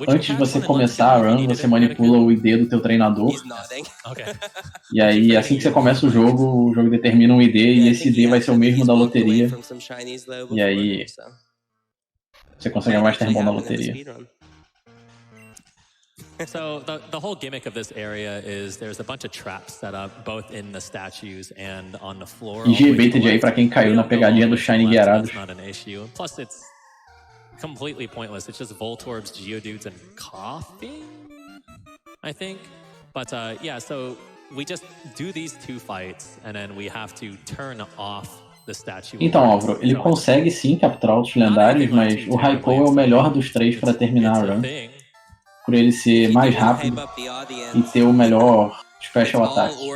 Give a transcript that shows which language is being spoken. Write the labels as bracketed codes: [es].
[pt] Antes de você começar a run, você manipula o ID do teu treinador. E aí, assim que você começa o jogo determina um ID e esse ID vai ser o mesmo da loteria. E aí, você consegue a Master Ball na loteria. [en] So the whole gimmick of this area is there's a bunch of traps set up both in the statues and on the floor. IG baited [pt] aí pra quem caiu na pegadinha do Shiny Gyarados. [en] Not an issue. Plus it's completely pointless. It's just Voltorbs, Geodudes, and Coughing, I think. But yeah, so we just do these 2 fights and then we have to turn off the statue. [pt] Então, Álvaro, ele consegue sim capturar outros lendários, mas o Raikou é o melhor dos 3 para terminar a run. Por ele ser mais rápido e ter o melhor Special Attack.